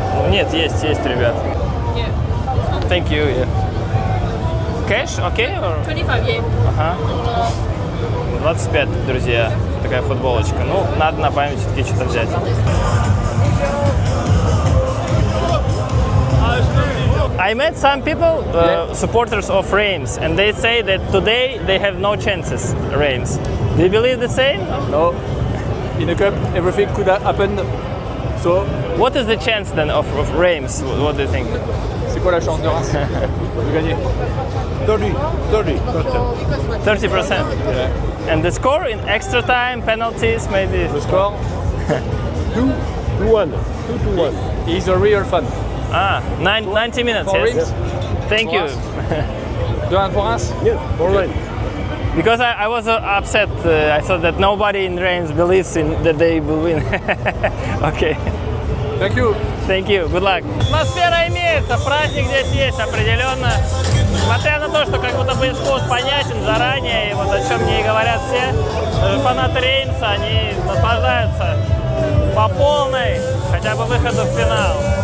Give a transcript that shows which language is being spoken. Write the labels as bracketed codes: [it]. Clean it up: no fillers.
[ru] Нет, есть, ребят. [en] Thank you, yeah. Cash, okay? Or? 25 yen. [ru] Ага. 25, друзья. Такая футболочка. Ну, надо на память все-таки что-то взять. [en] I met some people, supporters of Reims, and they say that today they have no chances, Reims. Do you believe the same? No, in the cup, everything could happen. So, What is the chance then of Reims? What do you think? [fr] c'est quoi la chance de Reims de gagner? 30%. [en] And the score in extra time, penalties, maybe? [fr] Le score 2-1. 2-1. [en] is a real fun. 90 minutes, For yes? Reims? Thank you. [fr] 2-1 pour Reims? [en] Yeah, all right. Because I was upset. I thought that nobody in Reims believes in that they will win. Okay. Thank you. Thank you. Good luck. [ru] Атмосфера имеется, праздник здесь есть определенно. Несмотря на то, что как будто бы исход понятен заранее, и вот о чем мне и говорят все, фанаты Реймса, они наслаждаются по полной, хотя бы выходу в финал.